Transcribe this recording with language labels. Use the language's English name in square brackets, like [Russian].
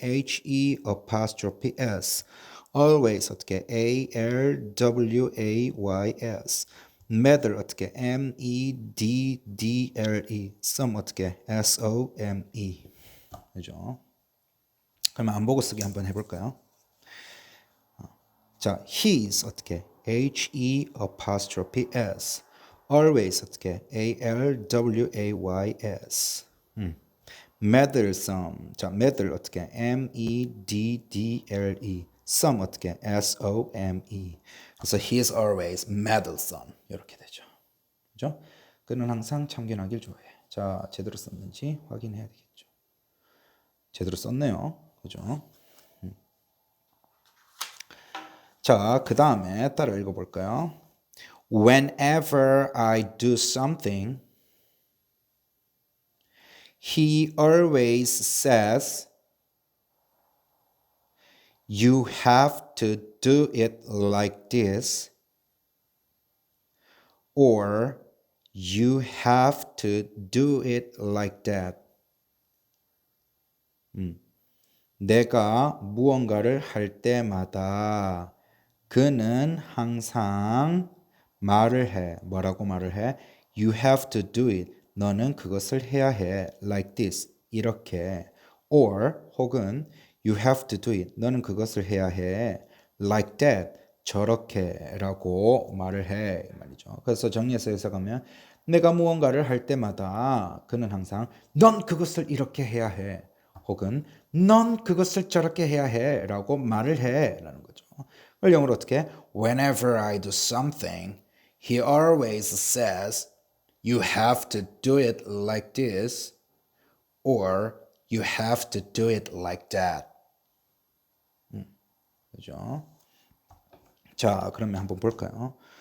[English] he apostrophe s. always 어떻게? always. meddle 어떻게 meddle some 어떻게 some 그죠? [Korean] 그러면 안 보고 쓰기 한번 해볼까요? [English] 자, his 어떻게 he apostrophe s always 어떻게 always meddlesome 자, meddle 어떻게 meddle some 어떻게 some 그래서 he is always meddlesome [Korean] 이렇게 되죠. 그죠? 그는 항상 참견하길 좋아해. 자, 제대로 썼는지 확인해야 되겠죠. 제대로 썼네요. 그죠? 자, 그 다음에 따라 읽어볼까요? [English] Whenever I do something, he always says, you have to do it like this, or you have to do it like that. [Korean] 내가 무언가를 할 때마다 그는 항상 말을 해. 뭐라고 말을 해? [English] You have to do it. [Korean] 너는 그것을 해야 해. Like this. 이렇게. [English] Or [Korean] 혹은 [English] you have to do it. [Korean] 너는 그것을 해야 해. [English] Like that. [Korean] 저렇게 라고 말을 해. 말이죠. 그래서 정리해서 해석하면 내가 무언가를 할 때마다 그는 항상 넌 그것을 이렇게 해야 해. 혹은 넌 그것을 저렇게 해야 해 라고 말을 해 라는 거죠. 그걸 영어로 어떻게? [English] Whenever I do something, he always says, you have to do it like this, or you have to do it like that. [Korean] 그죠? 자, 그러면 한번 볼까요?